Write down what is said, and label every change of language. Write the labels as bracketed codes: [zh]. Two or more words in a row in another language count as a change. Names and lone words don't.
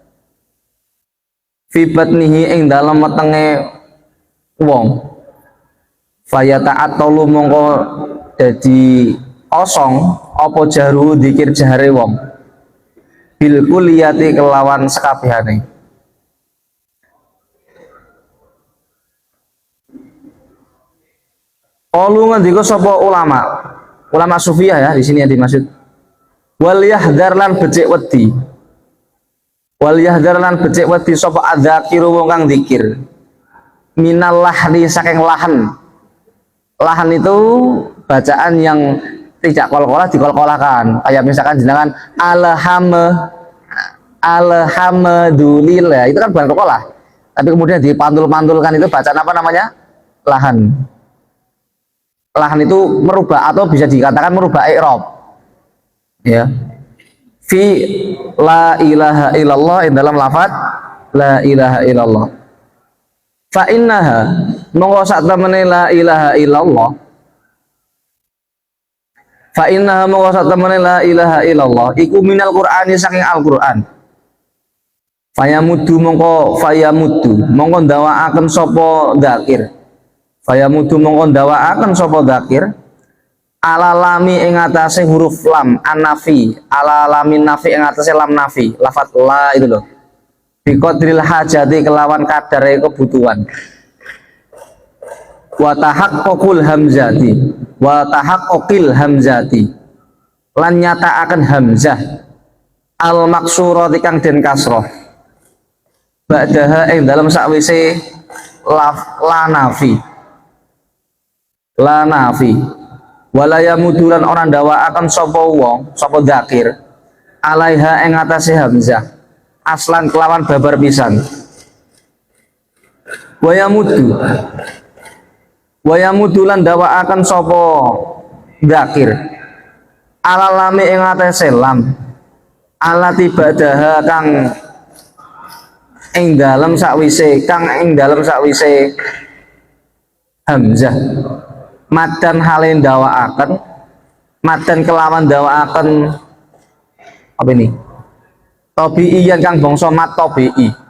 [ar] fi batnihi [jv] ing dalem wetenge wong fayata'attalu mongko dadi kosong apa jaru dzikir jahare wong [ar] bil kuliyati [jv] kelawan sekabehane. Qalu ngendika sapa ulama sufiyah ya, [id] di sini yang dimaksud. [ar] Wal yahdhar [jv] lan becik wedi. [ar] Wal yahdhar [jv] lan becik wedi sapa adzakiru wong kang zikir. [ar] Minal lahni [jv] saking lahan. [id] Lahan itu bacaan yang tidak kol-kolah dikol-kolahkan. Kayak misalkan jenengan alhamdulillah, itu kan bukan kol-kolah. Tapi kemudian dipantul-pantulkan, itu bacaan apa namanya? Lahan. Lahan itu merubah atau bisa dikatakan merubah i'rab. Ya. [ar] Fi la ilaha illallah, [id] dalam lafaz [ar] la ilaha illallah. Fa innaha [jv] monggo sak temene [ar] la ilaha illallah. Fa innaha [jv] monggo sak temene [ar] la ilaha illallah iku minal Qur'ani saking Al-Qur'an. [jv] Fayamudu mongko ndawaaken sapa dzakir. Fayamudu mongko ndawaaken sapa dzakir [ar] ala lami [jv] ing atase huruf lam an-nafi, [ar] ala lamin nafi [jv] ing atase lam nafi, lafaz la [id] itu loh. [ar] Bi qadril hajati [jv] kelawan kadare kebutuhan. [ar] Wa tahaqqul hamzati [jv] lan nyataaken hamzah [ar] al maksurati [jv] kang den kasroh ba'daha ing dalam sakwise la nafi [ar] wala yamudulan [jv] orang dawaaken sapa wong sapa dzakir alaiha ing atase hamzah aslan kelawan babar pisan. [ar] Wa yamudulan [jv] dawaaken sapa dzakir alalami ing atase lam [ar] alati badaha [jv] kang ing dalem sakwise kang ing dalem sakwise hamzah madan hale ndawaaken madan kelawan ndawaaken apa ini tabi'iyan kang bangsa [ar] mat tabi'i